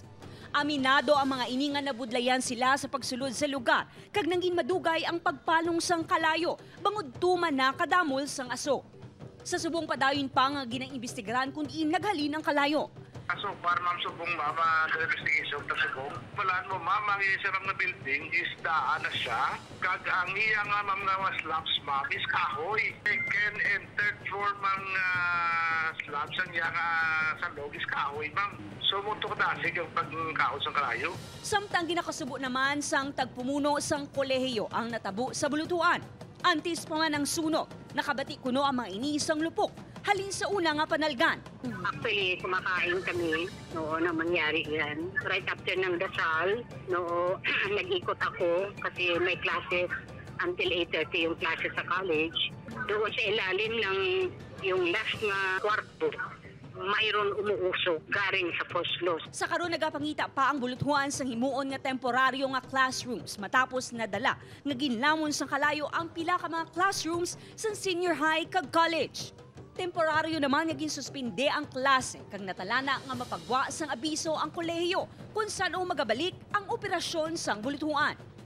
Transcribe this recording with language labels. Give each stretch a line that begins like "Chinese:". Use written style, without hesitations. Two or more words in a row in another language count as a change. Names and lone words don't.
Hiligaynon: Aminado ang mga ini nga nabudlayan sila sa pagsulod sa lugar kag nangin madugay ang pagpalong sang kalayo bangod tuman na kadamol sang aso. Sa subong padayon pa nga ginaimbestigaran kung diin naghalin ang kalayo. So, para ma'am subong mama sa investigation ta subong. Walaan mo ma'am, ang isarang na building is daan na siya. Kag ang iya nga ma'am nga slabs ma'am is kahoy.
English: Second and third floor
Hiligaynon: ma'am slabs ang iya nga sa log is kahoy ma'am. So, mutok dasig ang pagkaos ng kalayo. Samtang ginakasubo naman sang tagpumuno sang kolehiyo ang natabo sa bulutuan. Antis pa man ang sunog, nakabati kuno ang mga inisang lupok. Halin sa una nga panalgan.
Filipino: Actually, kumakain kami noon na mangyari yan.
English: Right after
Filipino: ng dasal, nag-ikot ako kasi may
English: classes until
Filipino: 8:30 yung classes sa college. Doon sa ilalim ng yung last nga kwarto, mayroon umuusok garing sa first floor.
Hiligaynon: Sa karon nagapangita pa ang bulutuan sa himuon nga temporaryo nga classrooms matapos nadala nga ginlamon sa kalayo ang pila ka mga classrooms sa senior high kag college. Temporaryo naman nga ginsuspinde ang klase kag natalana nga mapagwa sang abiso ang kolehiyo kung saan magabalik ang operasyon sang bulutuan.